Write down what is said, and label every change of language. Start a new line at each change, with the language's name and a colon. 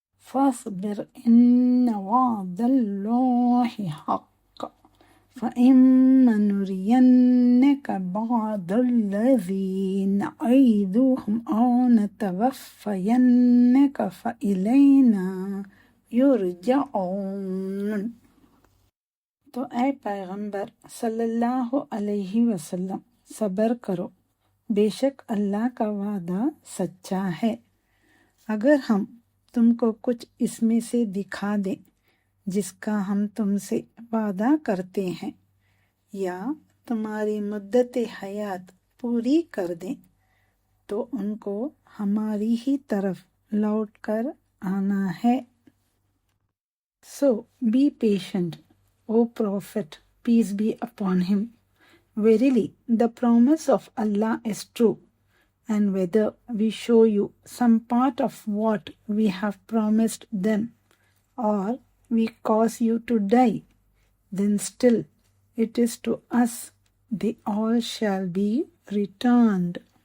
Arabic: فاصبر إن وعد الله حق فإما نرينك بعض الذي نعيدهم أو نتوفينك فإلينا يرجعون.
Urdu: تو اے پیغمبر صلی اللہ علیہ وسلم صبر کرو، بے شک اللہ کا وعدہ سچا ہے. اگر ہم تم کو کچھ اس میں سے دکھا دیں جس کا ہم تم سے وعدہ کرتے ہیں، یا تمہاری مدت حیات پوری کر دیں، تو ان کو ہماری ہی طرف لوٹ کر آنا ہے.
English: So be patient, O Prophet, peace be upon him. Verily, the promise of Allah is true, and whether we show you some part of what we have promised them, or we cause you to die, then still it is to us they all shall be returned.